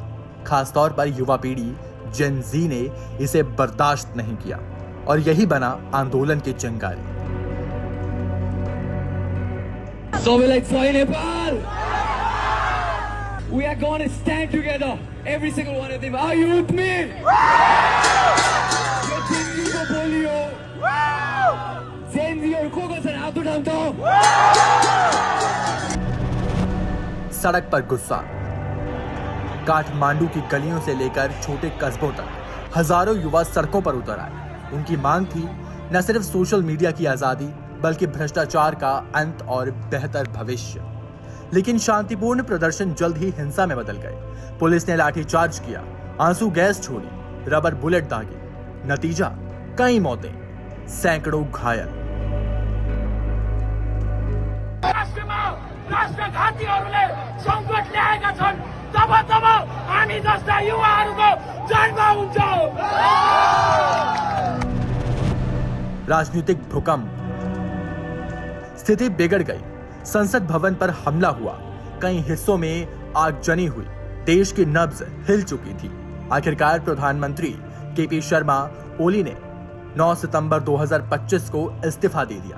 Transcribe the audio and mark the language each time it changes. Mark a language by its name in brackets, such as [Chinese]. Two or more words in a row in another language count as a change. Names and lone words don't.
[Hindi] खासतौर पर युवा पीढ़ी [English] Gen Z [Hindi] ने इसे बर्दाश्त नहीं किया और यही बना आंदोलन की चिंगारी। [Nepali] सबैलाई जय नेपाल। [English] We are going to stand together, every single one of them. Are you with me? [Nepali] यो दिल्लीको बोलियो। जेन जीहरु को छन् हात उठाउँ त। [Hindi] सड़क पर गुस्सा। काठमांडू की गलियों से लेकर छोटे कस्बों तक हजारों युवा सड़कों पर उतर आए। उनकी मांग थी न सिर्फ [English] social media [Hindi] की आजादी बल्कि भ्रष्टाचार का अंत और बेहतर भविष्य। लेकिन शांतिपूर्ण प्रदर्शन जल्द ही हिंसा में बदल गए। पुलिस ने लाठीचार्ज किया, आंसू गैस छोड़ी, [English] rubber bullet [Hindi] दागी। नतीजा, कई मौतें, सैकड़ों घायल। [Nepali] राष्ट्रघातीहरूले संकट ल्याएका छन्, तब हामी जस्ता युवाहरूको जन्म हुन्छ। [Hindi] राजनीतिक भूकंप। स्थिति बिगड़ गई। संसद भवन पर हमला हुआ। कई हिस्सों में आगजनी हुई। देश की नब्ज हिल चुकी थी। आखिरकार प्रधानमंत्री केपी शर्मा ओली ने 9 सितंबर 2025 को इस्तीफा दे दिया।